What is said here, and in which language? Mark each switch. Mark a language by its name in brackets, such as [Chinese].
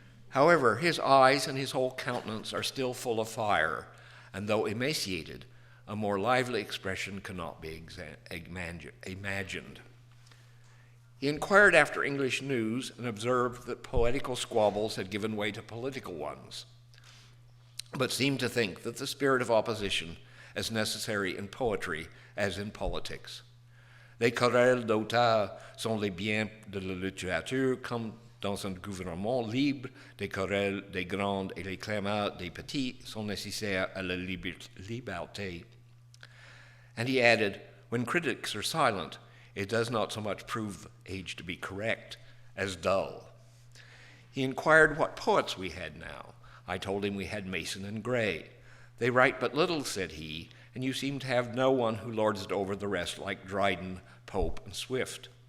[English] However, his eyes and his whole countenance are still full of fire, and though emaciated, a more lively expression cannot be imagined. He inquired after English news and observed that poetical squabbles had given way to political ones, but seemed to think that the spirit of opposition is necessary in poetry as in politics. [French] Les querelles d'auteur sont les biens de la littérature, comme dans un gouvernement libre, les querelles des grands et les clameurs des petits sont nécessaires à la liberté. [English] And he added, when critics are silent, it does not so much prove age to be correct as dull. He inquired what poets we had now. I told him we had Mason and Gray. They write but little, said he, and you seem to have no one who lords it over the rest like Dryden, Pope, and Swift.